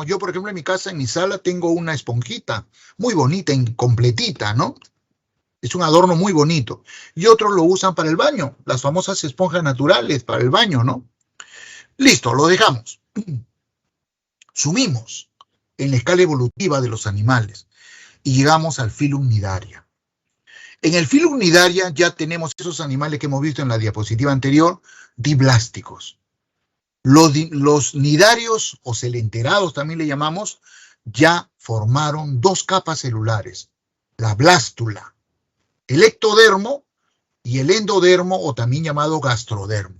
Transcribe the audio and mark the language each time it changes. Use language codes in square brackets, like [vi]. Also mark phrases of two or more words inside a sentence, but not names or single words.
[es] Yo, por ejemplo, en mi casa, en mi sala, tengo una esponjita muy bonita, completita, ¿no? Es un adorno muy bonito. Y otros lo usan para el baño, las famosas esponjas naturales para el baño, ¿no? Listo, lo dejamos. Sumimos en la escala evolutiva de los animales y llegamos al filum Cnidaria. En el filum Cnidaria ya tenemos esos animales que hemos visto en la diapositiva anterior, diblásticos. Los nidarios o celenterados también le llamamos, ya formaron dos capas celulares, la blástula, el ectodermo y el endodermo, o también llamado gastrodermo.